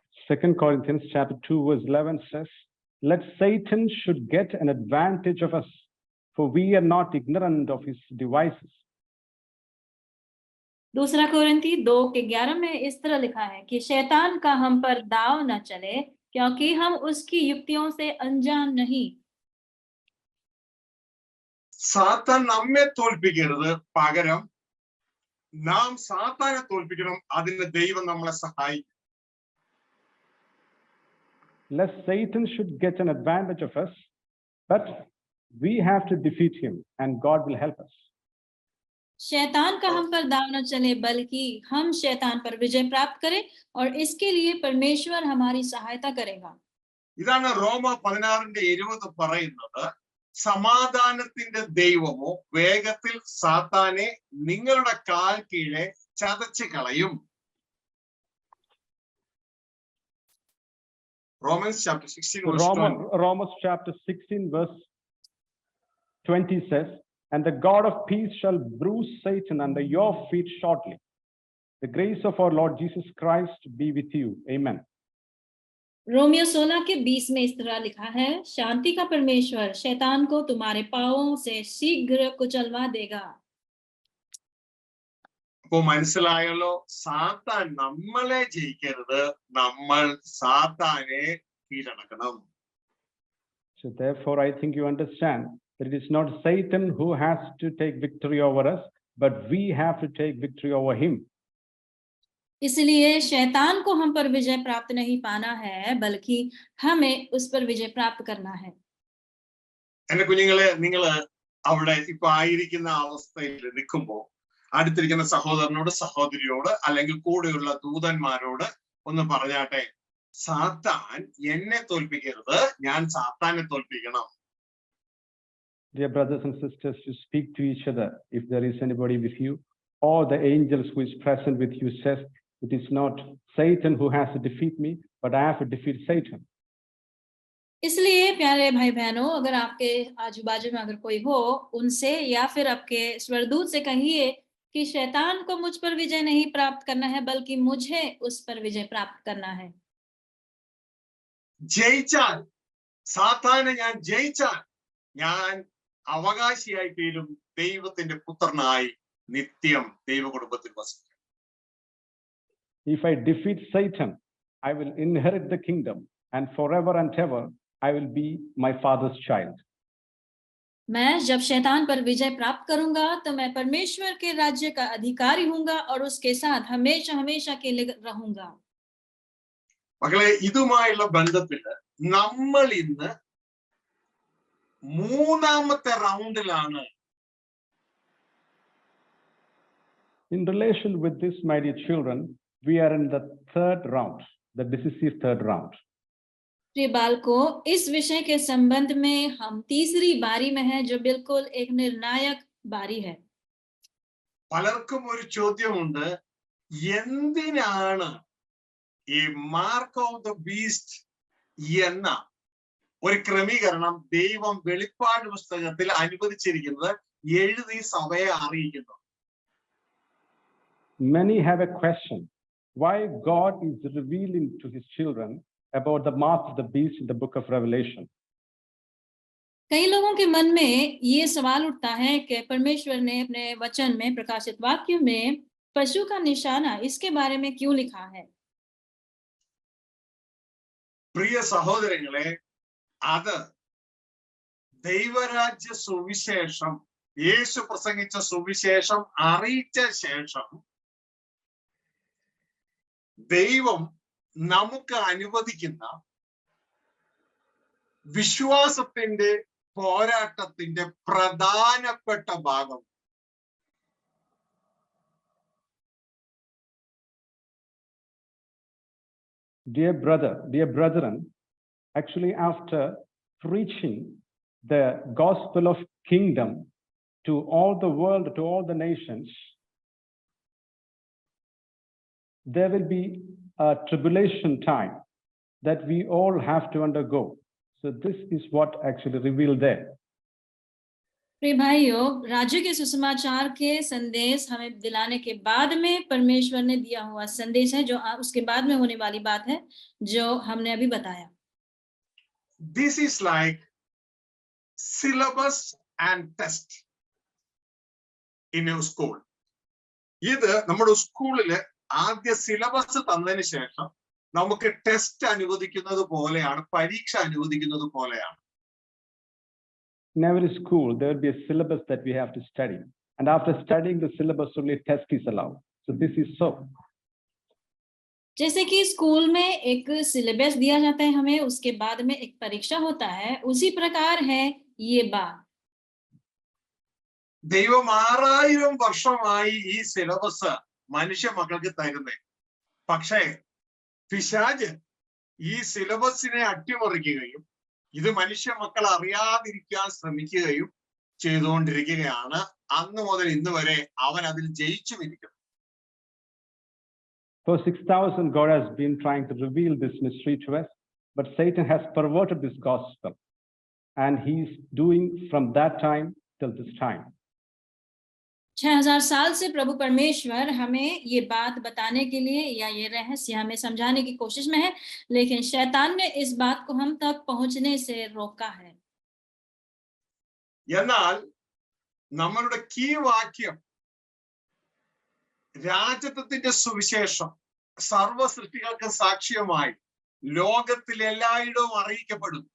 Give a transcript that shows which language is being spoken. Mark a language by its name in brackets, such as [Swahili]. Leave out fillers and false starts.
[English] 2 Corinthians chapter 2 verse 11 says, let Satan should get an advantage of us, for we are not ignorant of his devices. [Hindi] 2 कोरिन्थी 2:11 में इस तरह लिखा है कि शैतान का हम पर दाव न चले, क्योंकि हम उसकी युक्तियों से अनजान नहीं। [Malayalam] സാത്താൻ നമ്മെ തോൽപ്പിക്കരുത്, പകരം നാം സാത്താനെ തോൽപ്പിക്കണം. അതിന് ദൈവം നമ്മളെ സഹായിക്കും. [English] Lest Satan should get an advantage of us, but we have to defeat him, and God will help us. [Hindi] शैतान का हम पर दाव न चले, बल्कि हम शैतान पर विजय प्राप्त करें, और इसके लिए परमेश्वर हमारी सहायता करेगा। [Malayalam] ഇതാണ് റോമ 16:20 പറയുന്നത്, സമാധാനത്തിന്റെ ദൈവമോ വേഗത്തിൽ സാത്താനെ നിങ്ങളുടെ കാൽ കീഴെ ചതച്ച് കളയും. [English] Romans chapter 16 verse 20. Romans chapter 16 verse 20 says, and the God of peace shall bruise Satan under your feet shortly. The grace of our Lord Jesus Christ be with you. Amen. [Hindi] Romeo 16:20 में इस तरह लिखा है, शांति का परमेश्वर शैतान को तुम्हारे पांवों से शीघ्र कुचलवा देगा। [Malayalam] അപ്പോ മനസ്സിലായല്ലോ, സാത്താൻ നമ്മളെ ജയിക്കരുത്, നമ്മൾ സാത്താനെ കീഴടക്കണം. [English] So therefore I think you understand that it is not Satan who has to take victory over us, but we have to take victory over him. [Hindi] इसलिए शैतान को हम पर विजय प्राप्त नहीं पाना है, बल्कि हमें उस पर विजय प्राप्त करना है। [Malayalam] എന്റെ കുഞ്ഞുങ്ങളെ, നിങ്ങൾ അവിടെ ഇപ്പൊ ആയിരിക്കുന്ന അവസ്ഥയിൽ നിൽക്കുമ്പോൾ അടുത്തിരിക്കുന്ന സഹോദരനോട് സഹോദരിയോട് അല്ലെങ്കിൽ കൂടെയുള്ള ദൂതന്മാരോട് ഒന്ന് പറഞ്ഞാട്ടെ, സാത്താൻ എന്നെ തോൽപ്പിക്കരുത്, ഞാൻ സാത്താനെ തോൽപ്പിക്കണം. [English] Dear brothers and sisters, you speak to each other. If there is anybody with you, or the angels who is present with you says, it is not Satan who has to defeat me, but I have to defeat Satan. [Hindi] इसलिए प्यारे भाई बहनों, अगर आपके आजू बाजू में अगर कोई हो, उनसे या फिर आपके स्वर्गदूत से कहिए कि शैतान को मुझ पर विजय नहीं प्राप्त करना है, बल्कि मुझे उस पर विजय प्राप्त करना है। [Malayalam] ജയിച്ചാൽ, സാത്താനെ ഞാൻ ജയിച്ചാൽ, ഞാൻ അവകാശിയായി തീരും, ദൈവത്തിന്റെ പുത്രനായി നിത്യം ദൈവകുടുംബത്തിൽ വസിക്കും. [English] If I defeat Satan, I will inherit the kingdom, and forever and ever I will be my father's child. [Hindi] मैं जब शैतान पर विजय प्राप्त करूंगा, तो मैं परमेश्वर के राज्य का अधिकारी हूंगा और उसके साथ हमेशा हमेशा के लिए रहूंगा। [Malayalam] മക്കളെ, ഇതുമായുള്ള ബന്ധത്തില് നമ്മൾ ഇന്ന് മൂന്നാമത്തെ റൗണ്ടിലാണ്. [English] In relation with this, my dear children, we are in the third round, the decisive third round. [Hindi] प्रिय बालकों, इस विषय के संबंध में हम तीसरी बारी में हैं, जो बिल्कुल एक निर्णायक बारी है। [Malayalam] പലർക്കും ഒരു ചോദ്യമുണ്ട്, എന്തിനാണ് ഈ മാർക്ക് ഓഫ് ദ ബീസ്റ്റ് എന്ന ഒരു ക്രമീകരണം ദൈവം വെളിപ്പാട് പുസ്തകത്തിൽ അനുവദിച്ചിരിക്കുന്നത്, എഴുതി സഭയെ അറിയിക്കുന്നു? [English] Many have a question, why God is revealing to his children about the mark of the beast in the book of Revelation. [Hindi] कई लोगों के मन में ये सवाल उठता है कि परमेश्वर ने अपने वचन में, प्रकाशित वाक्य में पशु का निशाना इसके बारे में क्यों लिखा है? [Malayalam] പ്രിയ സഹോദരങ്ങളെ, അത് ദൈവരാജ്യ സുവിശേഷം, യേശു പ്രസംഗിച്ച സുവിശേഷം അറിയിച്ച ശേഷം ദൈവം നമുക്ക് അനുവദിക്കുന്ന വിശ്വാസത്തിന്റെ പോരാട്ടത്തിന്റെ പ്രധാനപ്പെട്ട ഭാഗം. [English] Dear brethren, actually after preaching the gospel of kingdom to all the world, to all the nations, there will be a tribulation time that we all have to undergo. So this is what actually revealed there. [Hindi] प्रिय भाइयों, राज्य के सुसमाचार के संदेश हमें दिलाने के बाद में परमेश्वर ने दिया हुआ संदेश है, जो उसके बाद में होने वाली बात है जो हमने अभी बताया. [English] This is like syllabus and test in a school. [Malayalam] ഇത് നമ്മുടെ സ്കൂളില് ആദ്യ സിലബസ് തന്നതിന് ശേഷം നമുക്ക് ടെസ്റ്റ് അനുവദിക്കുന്നത് പോലെയാണ്, പരീക്ഷ അനുവദിക്കുന്നത് പോലെയാണ്. [English] In every school, there will be a syllabus that we have to study. And after studying the syllabus, only test is allowed. So this is so. [Hindi] जैसे कि स्कूल में एक सिलेबस दिया जाता है हमें, उसके बाद में एक परीक्षा होता है, उसी प्रकार है ये बात. [Malayalam] ദൈവം 6000 വർഷമായി ഈ സിലബസ് മനുഷ്യ മക്കൾക്ക് തരുന്നേ. പക്ഷേ പിശാച് ഈ സിലബസിനെ അട്ടിമറിക്കുകയും ഇത് മനുഷ്യ മക്കൾ അറിയാതിരിക്കാൻ ശ്രമിക്കുകയും ചെയ്തുകൊണ്ടിരിക്കുകയാണ്. അന്ന് മുതൽ ഇന്ന് വരെ അവൻ അതിൽ ജയിച്ചുമിരിക്കുന്നു. [English] For 6,000, God has been trying to reveal this mystery to us, but Satan has perverted this gospel, and he's doing from that time till this time. [Hindi] 6000 साल से प्रभु परमेश्वर हमें ये बात बताने के लिए या ये रहस्य हमें समझाने की कोशिश में है, लेकिन शैतान ने इस बात को हम तक पहुंचने से रोका है. [Malayalam] എന്നാൽ നമ്മളുടെ കീ വാക്യം രാജത്വത്തിന്റെ സുവിശേഷം സർവ സൃഷ്ടികൾക്ക് സാക്ഷ്യമായി ലോകത്തിൽ എല്ലായിടവും അറിയിക്കപ്പെടും.